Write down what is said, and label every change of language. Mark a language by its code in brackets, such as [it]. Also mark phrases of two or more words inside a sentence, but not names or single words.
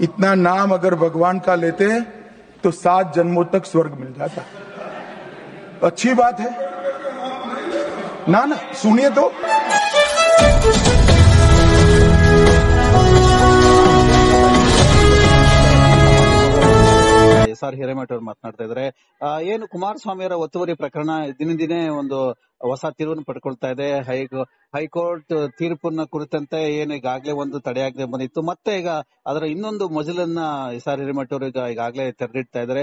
[hi] इतना नाम अगर भगवान का लेते तो 7 जन्मों तक स्वर्ग मिल जाता। अच्छी बात है ना? सुनिए तो। [kn] SR ಹಿರೇಮಠ ಅವರು ಮಾತನಾಡ್ತಾ ಇದ್ದಾರೆ. ಏನು ಕುಮಾರಸ್ವಾಮಿ ಅವರ ಒತ್ತುವರಿ ಪ್ರಕರಣ ದಿನೇ ದಿನೇ ಒಂದು ಹೊಸ ತಿರುವನ್ನು ಪಡ್ಕೊಳ್ತಾ ಇದೆ. ಹೈಕೋರ್ಟ್ ತೀರ್ಪನ್ನ ಕುರಿತಂತೆ ಏನು ಈಗಾಗಲೇ ಒಂದು ತಡೆಯಾಗದೆ ಬಂದಿತ್ತು, ಮತ್ತೆ ಈಗ ಅದರ ಇನ್ನೊಂದು ಮಜಲನ್ನ SR ಹಿರೇಮಠ ಅವರು ಈಗಾಗಲೇ ತೆರೆದಿಡ್ತಾ ಇದ್ದಾರೆ.